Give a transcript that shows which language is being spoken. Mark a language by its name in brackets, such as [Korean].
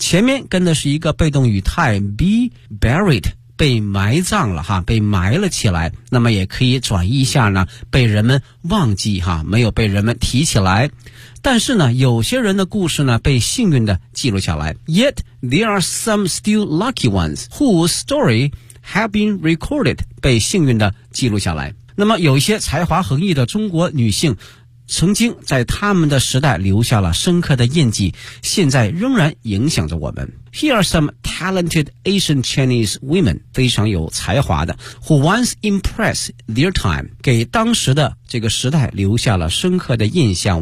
[Chinese] 前面跟的是一个被动语态 [English] be buried， [Chinese] 被埋葬了哈，被埋了起来，那么也可以转移一下呢，被人们忘记哈，没有被人们提起来。但是呢，有些人的故事呢，被幸运的记录下来。 [English] Yet there are some still lucky ones whose story have been recorded， [Chinese] 被幸运的记录下来。那么有一些才华横溢的中国女性，曾经在他们的时代留下了深刻的印记，现在仍然影响着我们。 [English] Here are some talented Asian Chinese women， [Chinese] 非常有才华的 [English] ，who once impressed their time， [Chinese] 给当时的这个时代留下了深刻的印象。